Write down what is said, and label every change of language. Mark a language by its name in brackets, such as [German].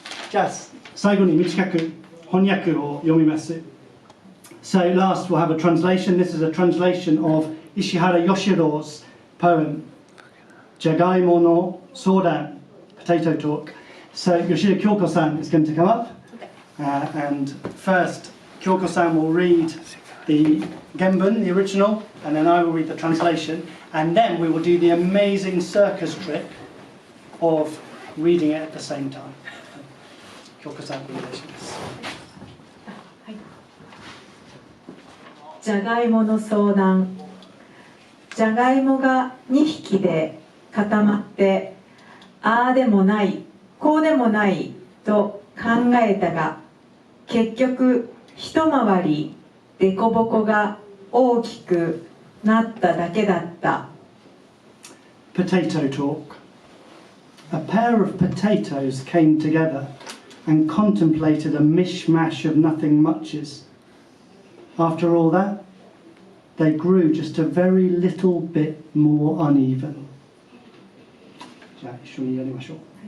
[Japanese] じゃあ最後に短く翻訳を読みます。 [English] So last we'll have a translation. This is a translation of Ishihara Yoshiro's poem, Jagaimo no Sodan, Potato Talk. So Yoshida Kyoko-san is going to come up, and first Kyoko-san will read the Genbun, the original, and then I will read the translation, and then we will do the amazing circus trick of reading it at the same time. [Japanese] Kyoko-san,お願いします。じゃがいもの相談。じゃがいもが2匹で固まってああでもないこうでもないと考えたが結局一回りでこぼこが大きくなっただけだった。 [English] Potato talk. A pair of potatoes came together and contemplated a mishmash of nothing muches. After all that, they grew just a very little bit more uneven. [Japanese] じゃあ一緒にやりましょう。